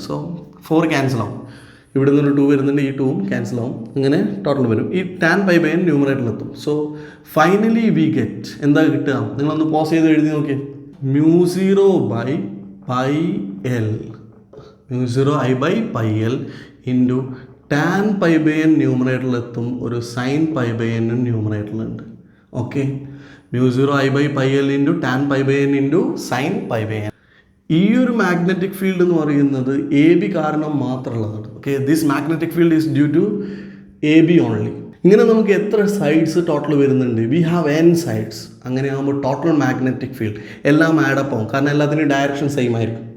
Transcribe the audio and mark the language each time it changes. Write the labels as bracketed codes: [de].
[ml] So 4 cancel ആവും. ഇവിടെ നിന്നൊരു 2 വരുന്നുണ്ട്, ഈ 2ഉം ക്യാൻസൽ ആവും. അങ്ങനെ ടോട്ടൽ വരും. ഈ tan π/n ന്യൂമറേറ്ററിലെത്തും. [en] so finally we get [ml] എന്താ കിട്ടുക? നിങ്ങളൊന്ന് പോസ് ചെയ്ത് എഴുതി നോക്കിയേ. μ0/πL μ0I/πL into tan π/n ന്യൂമറേറ്ററിലെത്തും, ഒരു sin π/n ന്യൂമറേറ്ററിലുണ്ട്. Okay, μ0I/πL into tan π/n into sin π/n. ഈ ഒരു മാഗ്നറ്റിക് ഫീൽഡ് എന്ന് പറയുന്നത് AB കാരണം മാത്രമുള്ളതാണ്. [en] Okay, this magnetic field is due to AB only. [ml] ഇങ്ങനെ നമുക്ക് എത്ര സൈഡ്സ് ടോട്ടൽ വരുന്നുണ്ട്? [en] We have n sides. [ml] അങ്ങനെ ആകുമ്പോൾ ടോട്ടൽ മാഗ്നറ്റിക് ഫീൽഡ് എല്ലാം ആഡപ്പ് ആവും, കാരണം എല്ലാത്തിനും ഡയറക്ഷൻ സെയിം ആയിരിക്കും.